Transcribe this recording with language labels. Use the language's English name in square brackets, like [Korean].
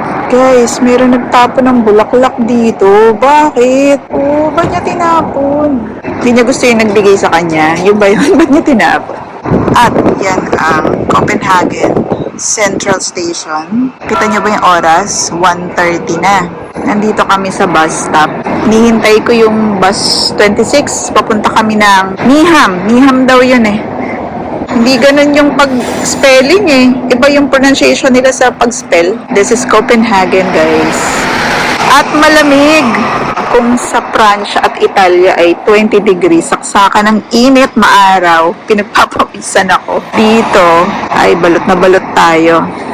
[Filipino] Guys, meron nagtapon ng bulaklak dito. Bakit? Ba't niya tinapon? Hindi niya gusto yung nagbigay sa kanya. Yung ba yun? Ba't niya tinapon? At yan ang Copenhagen Central Station. Kita niyo ba yung oras? 1:30 na. Nandito kami sa bus stop. Nihintay ko yung bus 26. Papunta kami ng Nyhavn. Nyhavn daw yun eh. Hindi ganun yung pag-spelling eh. Iba yung pronunciation nila sa pag-spell. [English] This is Copenhagen, guys. [Filipino] At malamig. Kung sa Pransya at Italia ay 20 degrees, saksakan ng init, maaraw, pinagpapawisan ako. Dito ay balot na balot tayo.